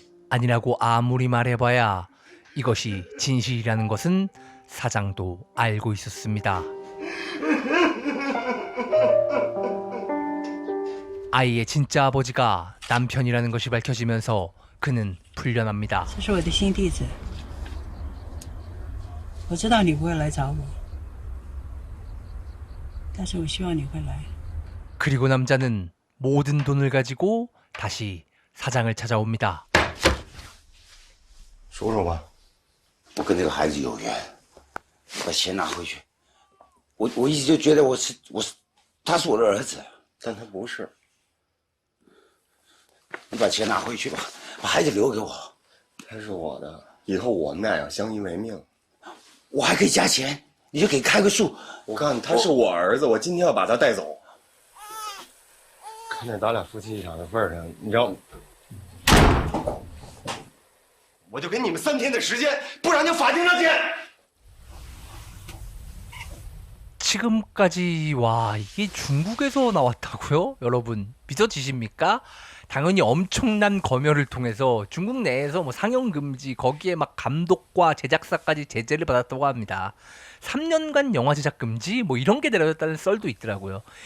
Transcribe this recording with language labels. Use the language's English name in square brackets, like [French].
[Korean] 아니라고 아무리 말해봐야 이것이 진실이라는 것은 사장도 알고 있었습니다. 아이의 진짜 아버지가 남편이라는 것이 밝혀지면서 그는 풀려납니다. [Chinese] 这是我的新地址，我知道你不会来找我，但是我希望你会来。 [Korean] 그리고 남자는 모든 돈을 가지고 다시 사장을 찾아옵니다. [Chinese] 说说吧，我跟这个孩子有缘，你把钱拿回去。我一直就觉得他是我的儿子，但他不是。你把钱拿回去吧，把孩子留给我。他是我的，以后我们俩要相依为命。我还可以加钱，你就给开个数。我告诉你，他是我儿子，我今天要把他带走。看在咱俩夫妻一场的份上，你知道，我就给你们3天的时间，不然就法庭上见。 [Korean] 지금까지 와 이게 중국에서 나왔다고요? 여러분 믿어지십니까? 당연히 엄청난 검열을 통해서 중국 내에서 뭐 상영 금지 거기에 막 감독과 제작사까지 제재를 받았다고 합니다. 3년간 영화 제작 금지 뭐 이런 게 내려졌다는 썰도 있더라고요.